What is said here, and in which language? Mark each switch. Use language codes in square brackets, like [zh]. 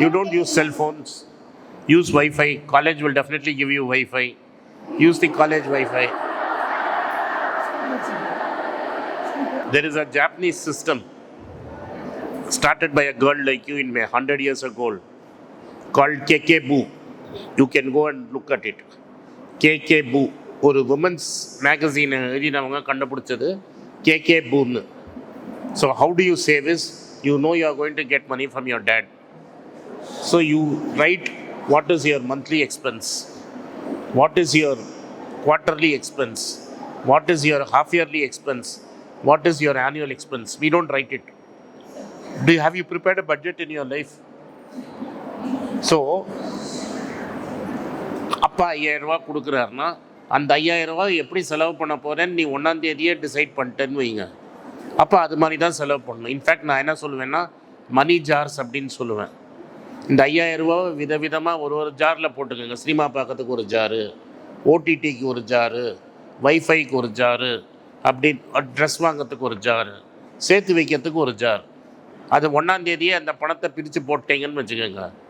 [en] You don't use cell phones. Use Wi-Fi. College will definitely give you Wi-Fi. Use the college Wi-Fi. There is a Japanese system started by a girl like you in 100 years ago called KK-BOO. You can go and look at it. KK-BOO. [ta] ஒரு women's magazine எழுதினவங்க கண்டுபிடிச்சது KK-BOOன்னு. [en] So how do you save is, you know you are going to get money from your dad. So you write what is your monthly expense, what is your quarterly expense, what is your half yearly expense, what is your annual expense. We don't write it. Have you prepared a budget in your life? [ta] So அப்பா 5,000 ரூபா கொடுக்குறாருன்னா அந்த 5,000 ரூபா எப்படி செலவு பண்ண போகிறேன்னு நீ 1ஆம் தேதியே டிசைட் பண்ணிட்டேன்னு வைங்க. அப்போ அது மாதிரி தான் செலவு பண்ணணும். இன்ஃபேக்ட் நான் என்ன சொல்லுவேன்னா மணி ஜார்ஸ் அப்படின்னு சொல்லுவேன். இந்த 5,000 ரூபாவை விதவிதமாக ஒரு ஜாரில் போட்டுக்கோங்க. சினிமா பார்க்கறதுக்கு ஒரு ஜாரு, ஓடிடிக்கு ஒரு ஜாரு, வைஃபைக்கு ஒரு ஜாரு, அப்படி ட்ரெஸ் வாங்கிறதுக்கு ஒரு ஜாரு, சேர்த்து வைக்கிறதுக்கு ஒரு ஜார். அது 1ஆம் தேதியே அந்த பணத்தை பிரித்து போட்டீங்கன்னு வச்சுக்கோங்க,